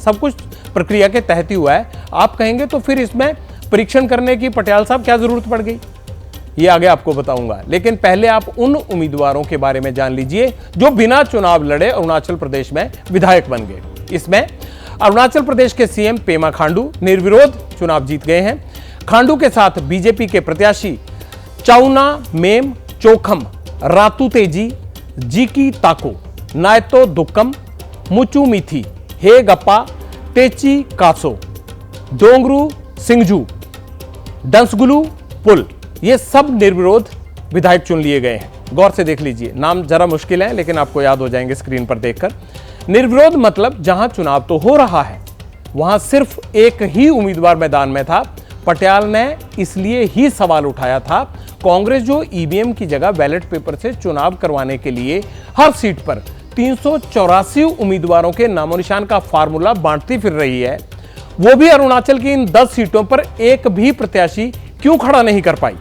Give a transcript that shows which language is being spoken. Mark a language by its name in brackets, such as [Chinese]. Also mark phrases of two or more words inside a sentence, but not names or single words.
[Hindi] सब कुछ प्रक्रिया के तहत ही हुआ है। आप कहेंगे तो फिर इसमें परीक्षण करने की पटियाला साहब क्या जरूरत पड़ गई, ये आगे आपको बताऊंगा। लेकिन पहले आप उन उम्मीदवारों के बारे में जान लीजिए जो बिना चुनाव लड़े अरुणाचल प्रदेश में विधायक बन गए। इसमें अरुणाचल प्रदेश के सीएम पेमा खांडू निर्विरोध चुनाव जीत गए हैं। खांडू के साथ बीजेपी के प्रत्याशी चाउना मेम चोखम, रातू तेजी, जीकी ताको, नायतो दुक्कम, मुचू मिथी, हे गप्पा, तेची कासो, डोंगरू सिंगजू, डंसगुलू पुल, ये सब निर्विरोध विधायक चुन लिए गए हैं। गौर से देख लीजिए, नाम जरा मुश्किल है लेकिन आपको याद हो जाएंगे स्क्रीन पर देखकर। निर्विरोध मतलब जहां चुनाव तो हो रहा है वहां सिर्फ एक ही उम्मीदवार मैदान में था। पटियाला ने इसलिए ही सवाल उठाया था, कांग्रेस जो ईवीएम की जगह [English] ballot paper [Hindi] से चुनाव करवाने के लिए हर सीट पर 384 उम्मीदवारों के नामो निशान का फार्मूला बांटती फिर रही है, वो भी अरुणाचल की इन 10 सीटों पर एक भी प्रत्याशी क्यों खड़ा नहीं कर पाई।